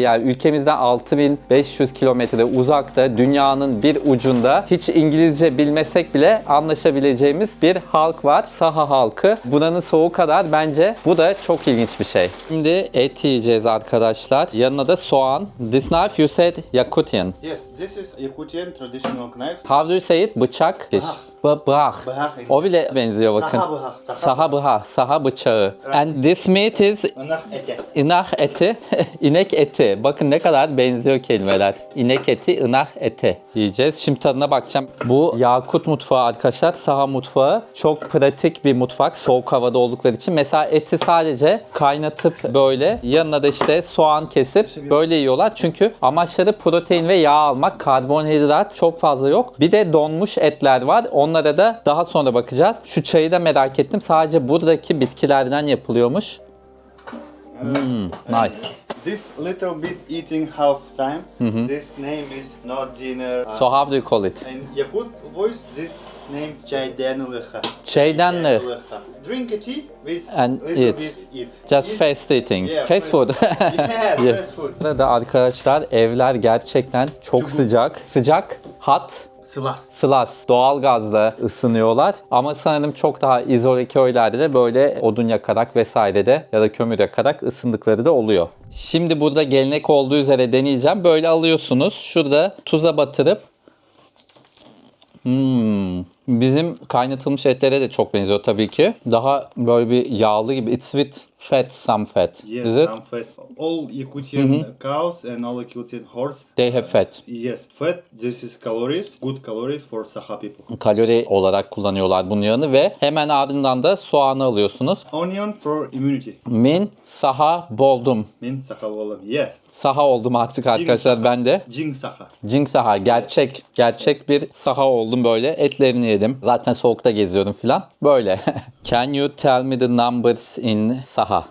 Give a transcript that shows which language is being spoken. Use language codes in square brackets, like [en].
[tr] Yani ülkemizden 6500 kilometre uzakta, dünyanın bir ucunda hiç İngilizce bilmesek bile anlaşabileceğimiz bir halk var. Saha halkı. Buranın soğuğu kadar bence bu da çok ilginç bir şey. Şimdi et yiyeceğiz arkadaşlar. Yanına da soğan. [en] This knife you said Yakutian. Yes, this is Yakutian traditional knife. How do you say it? Bıçak. Bıhak. [sah] Bıhak. [tr] O bile benziyor bakın. [sah] Saha bıhak. [tr] Saha bıhak. Saha bıçağı. [en] And this meat is [sah] Inak ete. [tr] inak eti. İnek eti. Bakın ne kadar benziyor kelimeler. İnek eti, inak eti yiyeceğiz. Şimdi tadına bakacağım. Bu Yakut mutfağı arkadaşlar. Saha mutfağı. Çok pratik bir mutfak. Soğuk havada oldukları için. Mesela eti sadece kaynatıp böyle yanına da işte soğan kesip böyle yiyorlar. Çünkü amaçları protein ve yağ almak. Karbonhidrat çok fazla yok. Bir de donmuş etler var. Onlara da daha sonra bakacağız. Şu çayı da merak ettim. Sadece buradaki bitkilerden yapılıyormuş. [en] Nice. This little bit eating half time. This name is not dinner. So how do you call it? In Yakut voice, this name çaydanlığı. [tr] Çaydanlığı. [en] Drink a tea with And little eat. bit eat. Just Eat. fast eating. Yeah, Fast food. Yeah, Yes. fast food. [tr] Burada arkadaşlar evler gerçekten çok sıcak. Sıcak, hot, [sah] Silas. [tr] Slas, doğalgazla ısınıyorlar. Ama sanırım çok daha izole köylerde de böyle odun yakarak vesaire de ya da kömür yakarak ısındıkları da oluyor. Şimdi burada gelenek olduğu üzere deneyeceğim. Böyle alıyorsunuz. Şurada tuza batırıp bizim kaynatılmış etlere de çok benziyor tabii ki. Daha böyle bir yağlı gibi. [en] It's with fat, some fat. Yes, Is it? some fat. All Yakutian cows and all Yakutian horse. They have fat. Yes, fat. This is calories, good calories for Saha people. [tr] Kalori olarak kullanıyorlar bunun yağını ve hemen ardından da soğanı alıyorsunuz. [en] Onion for immunity. [sah] Min saha boldum. Min Saha oğlum. Yes. [tr] Saha oldum artık arkadaşlar ben de. [sah] Jing Saha. [tr] Jing saha gerçek bir saha oldum böyle. Etlerini yedim. Zaten soğukta geziyorum filan. Böyle. [en] Can you tell me the numbers in saha?